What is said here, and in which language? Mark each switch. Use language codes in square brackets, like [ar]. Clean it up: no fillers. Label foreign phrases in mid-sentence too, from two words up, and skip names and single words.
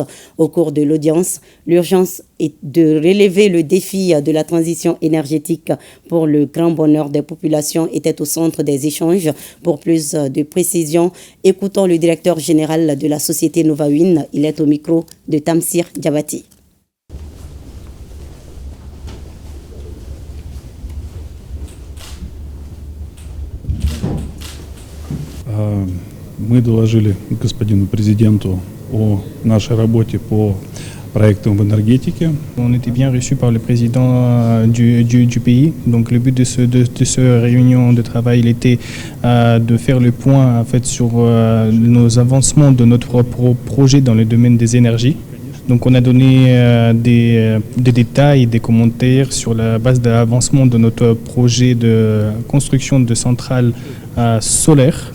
[fr] Au cours de l'audience, l'urgence est de relever le défi de la transition énergétique pour le grand bonheur des populations était au centre des échanges. Pour plus de précision, écoutons le directeur général de la société Novawind. Il est au micro de Tamsir Diabati. [ru] Мы доложили господину президенту о нашей работе по проектам в энергетике. [fr] On était bien reçus par le président du pays. Donc le but de cette réunion de travail il était de faire le point en fait, sur nos avancements de notre projet dans le domaine des énergies. Donc on a donné des détails, des commentaires sur la base de l'avancement de notre projet de construction de centrales solaires.